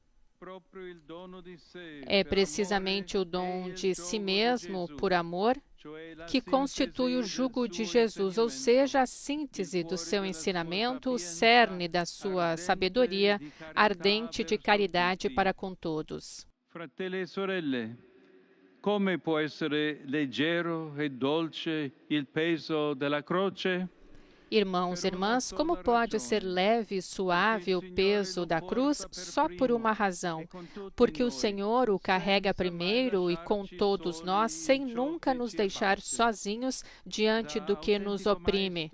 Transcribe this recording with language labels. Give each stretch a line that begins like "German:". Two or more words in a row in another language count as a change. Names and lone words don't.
Portuguese: É precisamente o dom de si mesmo por amor que constitui o jugo de Jesus, ou seja, a síntese do seu ensinamento, o cerne da sua sabedoria, ardente de caridade para com todos.
Italian: Fratelli e sorelle, come può essere leggero e dolce il peso della croce?
Portuguese: Irmãos e irmãs, como pode ser leve e suave o peso da cruz? Só por uma razão, porque o Senhor o carrega primeiro e com todos nós, sem nunca nos deixar sozinhos diante do que nos oprime.